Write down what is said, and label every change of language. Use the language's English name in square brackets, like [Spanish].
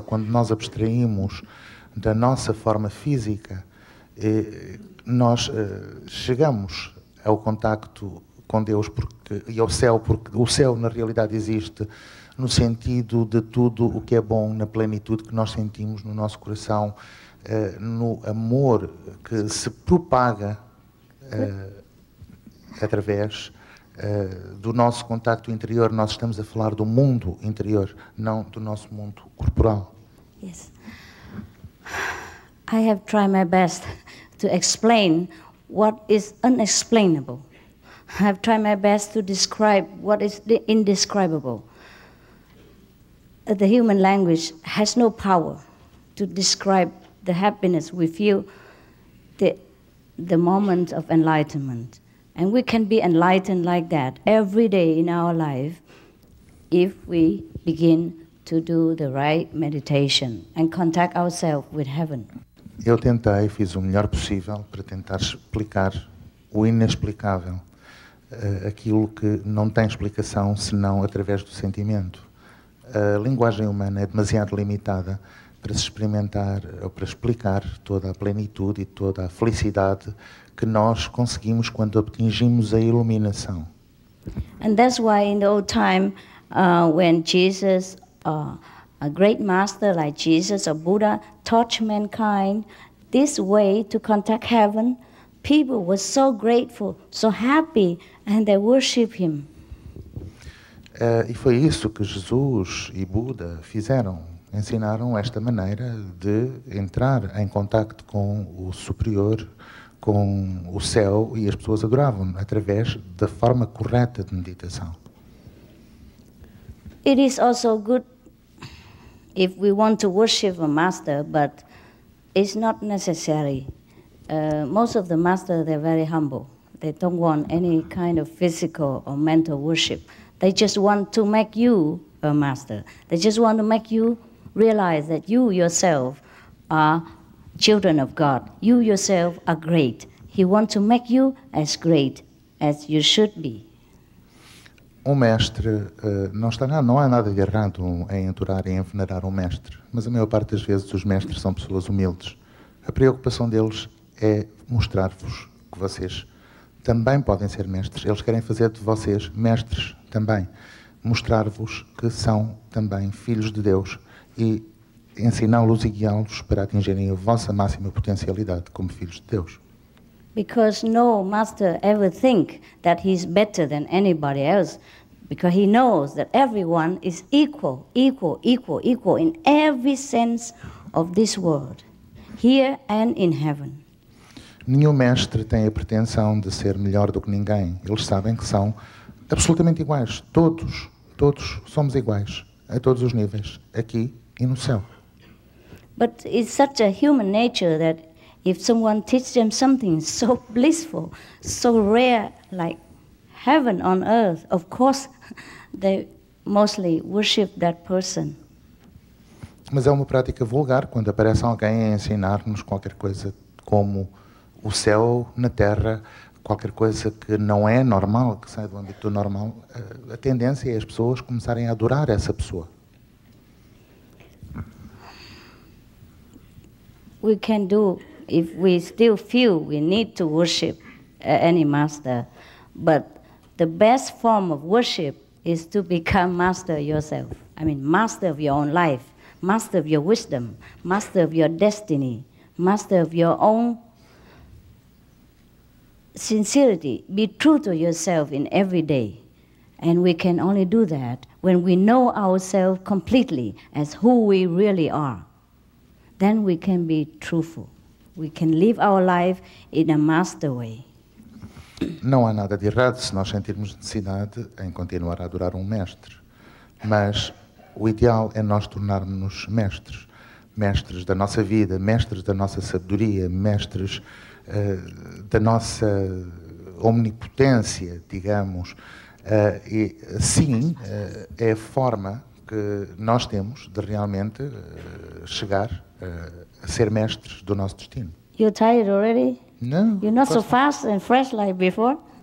[Portuguese] Quando nós abstraímos da nossa forma física, nós chegamos ao contacto com Deus e ao céu, porque o céu na realidade existe no sentido de tudo o que é bom, na plenitude que nós sentimos no nosso coração, no amor que se propaga através do nosso contacto interior. Nós estamos a falar do mundo interior, não do nosso mundo corporal. [English] Yes. I have tried my best to explain what is unexplainable. I have tried my best to describe what is the indescribable. The human language has no power to describe the happiness we feel, the moment of enlightenment. And we can be enlightened like that every day in our life if we begin to do the right meditation and contact ourselves with heaven. [Portuguese] Eu fiz o melhor possível para tentar explicar o inexplicável, aquilo que não tem explicação senão através do sentimento. A linguagem humana é demasiado limitada para se experimentar ou para explicar toda a plenitude e toda a felicidade que nós conseguimos quando atingimos a iluminação. [English] And that's why in the old time, when Jesus, a great master like Jesus or Buddha, taught mankind this way to contact heaven, people were so grateful, so happy, and they worship him. [Portuguese] E foi isso que Jesus e Buda fizeram. Ensinaram esta maneira de entrar em contacto com o superior, com o céu, e as pessoas adoravam através da forma correta de meditação. [English] It is also good if we want to worship a master, but it's not necessary. Most of the masters, they're very humble. They don't want any kind of physical or mental worship. They just want to make you a master. They just want to make you realize that you yourself are children of God. You yourself are great. He wants to make you as great as you should be. [Portuguese] Mestre, não há nada de errado em adorar e em venerar um mestre, mas a maior parte das vezes os mestres são pessoas humildes. A preocupação deles é mostrar-vos que vocês também podem ser mestres. Eles querem fazer de vocês mestres também. Mostrar-vos que são também filhos de Deus e ensiná-los e guiá-los para atingirem a vossa máxima potencialidade como filhos de Deus. [English] Because no master ever think that he's better than anybody else. because he knows that everyone is equal in every sense of this world, here and in heaven. [Portuguese] Nenhum mestre tem a pretensão de ser melhor do que ninguém. Eles sabem que são absolutamente iguais. Todos somos iguais, a todos os níveis, aqui e no céu. [English] But it's such a human nature that if someone teaches them something so blissful, so rare, like heaven on earth, of course they mostly worship that person. [Portuguese] Mas é uma prática vulgar quando aparece alguém a ensinar-nos qualquer coisa como o céu na terra, qualquer coisa que não é normal, que sai do âmbito do normal. A tendência é as pessoas começarem a adorar essa pessoa. [English] We can do, if we still feel we need to worship any master, but the best form of worship is to become master yourself. I mean, master of your own life, master of your wisdom, master of your destiny, master of your own sincerity. Be true to yourself in every day. And we can only do that when we know ourselves completely as who we really are. Then we can be truthful. We can live our life in a master way. [Portuguese] Não há nada de errado se nós sentirmos necessidade em continuar a adorar um mestre. Mas o ideal é nós tornarmos-nos mestres. Mestres da nossa vida, mestres da nossa sabedoria, mestres da nossa omnipotência, digamos. E sim, é a forma que nós temos de realmente chegar a ser mestres do nosso destino. [English] You're tired already? No. You're not so fast and fresh like before?